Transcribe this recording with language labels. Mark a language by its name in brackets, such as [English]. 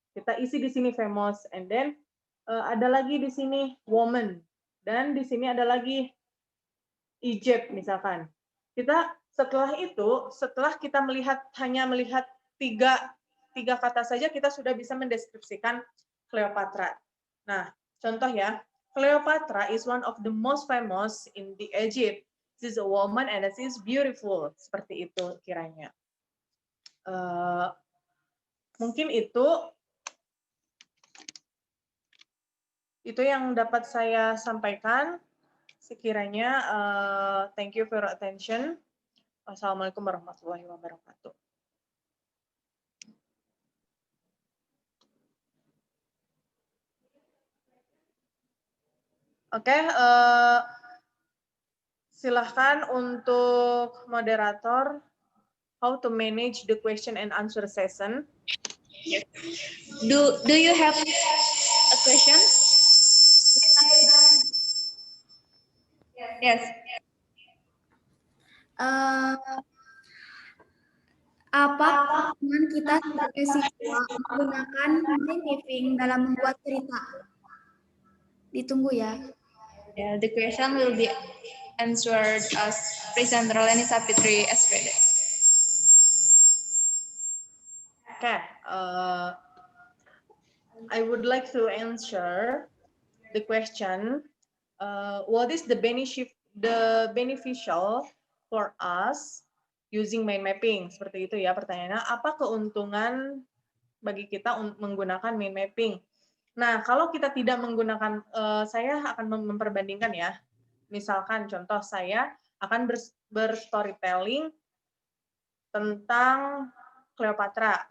[Indonesian] Kita isi di sini famous, [English] and then [Indonesian] ada lagi di sini woman, dan di sini ada lagi Egypt misalkan. Kita setelah itu, setelah kita hanya melihat tiga kata saja, kita sudah bisa mendeskripsikan Cleopatra. Nah, contoh ya, [English] Cleopatra is one of the most famous in the Egypt. she's a woman and she's beautiful. [Indonesian] Seperti itu kiranya. Mungkin itu yang dapat saya sampaikan. Sekiranya, [English] thank you for your attention. [Arabic] Wassalamualaikum warahmatullahi wabarakatuh. [Indonesian] Oke, silahkan untuk moderator, [English] how to manage the question and answer session. Do you have a question? Yes. [Indonesian] Apa pengalaman kita sebagai siswa menggunakan mind mapping dalam membuat cerita? Ditunggu ya. [English] Yeah, the question will be answered as presenter Leni Sapitri SPD. Okay, I would like to answer the question. What is the beneficial for us using mind mapping? [Indonesian] Seperti itu ya pertanyaannya. Apa keuntungan bagi kita menggunakan mind mapping? Nah, kalau kita tidak menggunakan, saya akan memperbandingkan ya. Misalkan contoh saya akan berstorytelling tentang Cleopatra.